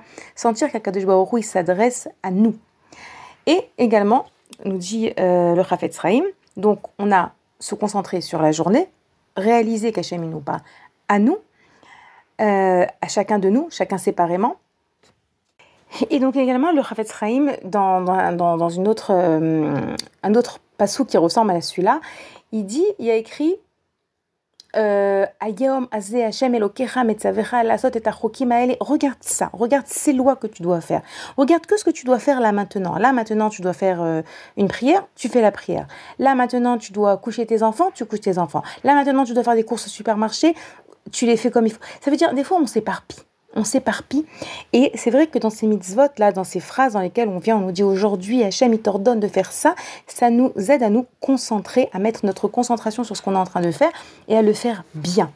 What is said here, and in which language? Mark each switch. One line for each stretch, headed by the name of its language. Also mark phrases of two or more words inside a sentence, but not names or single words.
French: Sentir qu'
Hebrew: הקדוש ברוך הוא,
French: il s'adresse à nous. Et également, nous dit le Chafetz Chaim, donc on a se concentrer sur la journée, réaliser qu'Hachem, il nous parle à nous, à chacun de nous, chacun séparément. Et donc également, le Chafetz Chaim, dans une autre, un autre passou qui ressemble à celui-là, il y a écrit
Hebrew: היום הזה השם אלוקיך מצווך לעשות את החוקים האלה.
French: Regarde ça, regarde ces lois que tu dois faire. Regarde que ce que tu dois faire là maintenant. Là maintenant, tu dois faire une prière, tu fais la prière. Là maintenant, tu dois coucher tes enfants, tu couches tes enfants. Là maintenant, tu dois faire des courses au supermarché, tu les fais comme il faut. Ça veut dire, des fois, on s'éparpille. Et c'est vrai que dans ces mitzvot, là, dans ces phrases dans lesquelles on nous dit aujourd'hui, Hachem, il t'ordonne de faire ça, ça nous aide à nous concentrer, à mettre notre concentration sur ce qu'on est en train de faire et à le faire bien.